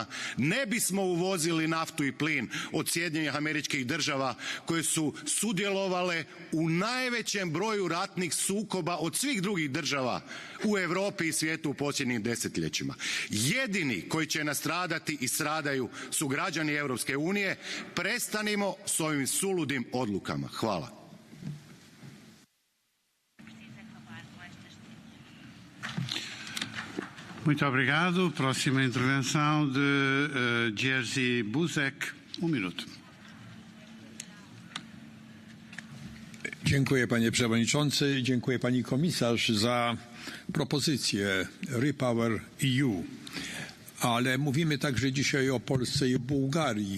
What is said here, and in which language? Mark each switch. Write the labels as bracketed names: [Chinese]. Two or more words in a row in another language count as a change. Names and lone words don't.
[Croatian] Ne bismo uvozili naftu i plin od Sjedinjenih Američkih Država, koje su sudjelovale u najvećem broju ratnih sukoba od svih drugih država u Europi i svijetu u posljednjim desetljećima. Jedini koji će nastradati i stradaju su građani Europske unije. Prestanimo s ovim suludim odlukama. Hvala. [Portuguese] Muito obrigado. Próxima intervenção de Jerzy Buzek. Minuto. [Polish] Dziękuję panie przewodniczący, dziękuję pani komisarz za propozycję REPowerEU. Ale mówimy także dzisiaj o Polsce i Bułgarii.